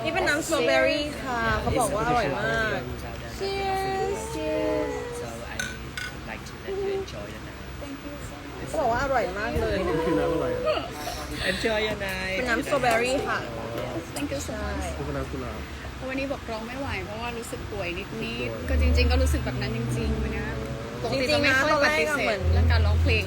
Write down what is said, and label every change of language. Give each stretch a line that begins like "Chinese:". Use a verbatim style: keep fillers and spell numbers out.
Thai: นี่เป็นน้ำสตรอเบอรี่ค่ะเขาบอกว่าอร่อยมาก
English: Cheers. Cheers. So I like to let you enjoy the night. Thank you so much.
Thai: เขาบอกว่าอร่อยมากเลยนะ คือน้ำอร่อย
English: Enjoy your night.
Thai: เป็นน้ำสตรอเบอรี่ค่ะ
English: Thank you so much.
Thai: พวกน้ำกุหลาบ วันนี้บอกร้องไม่ไหวเพราะว่ารู้สึกป่วยนิดนิดก็จริงๆก็รู้สึกแบบนั้นจริงๆวันนี้ปกติจะไม่ค่อยปฏิเสธเรื่องการร้องเพลง